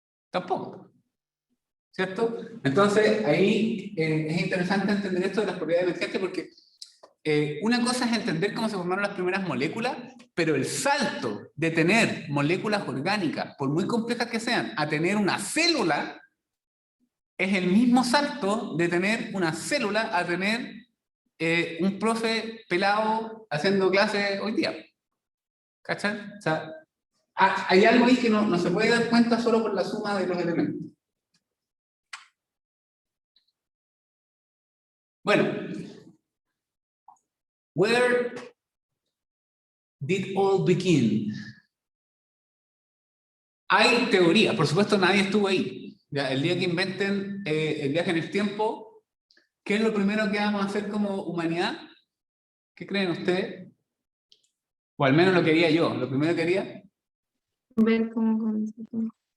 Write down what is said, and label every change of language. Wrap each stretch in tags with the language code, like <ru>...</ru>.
<es>Tampoco. ¿Cierto? Entonces, ahí es interesante entender esto de las propiedades emergentes porque una cosa es entender cómo se formaron las primeras moléculas, pero el salto de tener moléculas orgánicas, por muy complejas que sean, a tener una célula, es el mismo salto de tener una célula a tener un profe pelado haciendo clases hoy día. ¿Cachai? O sea, hay algo ahí que no se puede dar cuenta solo por la suma de los elementos. Bueno,</es> <en>where did all begin?</en> <es>Hay teoría, por supuesto nadie estuvo ahí. Ya, el día que inventen el viaje en el tiempo, ¿qué es lo primero que vamos a hacer como humanidad? ¿Qué creen ustedes? O al menos lo que haría yo. Lo primero que haría. Ver cómo comenzó todo.</es>